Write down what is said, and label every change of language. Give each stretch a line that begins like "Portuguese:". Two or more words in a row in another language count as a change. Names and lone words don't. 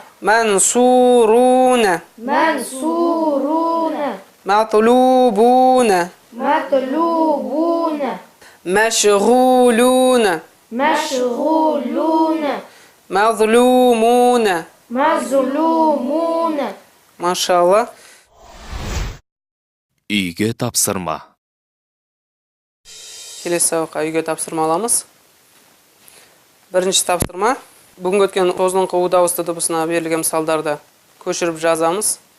Arabic: منصورون منصورون مطلوبون مطلوبون مشغولون مشغولون مظلومون مظلومون.
Kazakh: Машалла. Үйге тапсырма. Келесі сабаққа үйге тапсырма аламыз. Бірінші тапсырма. Бүгінгі өткен қозылыңқы у дауысты дыбысына берілген мысалдарды көшіріп жазамыз.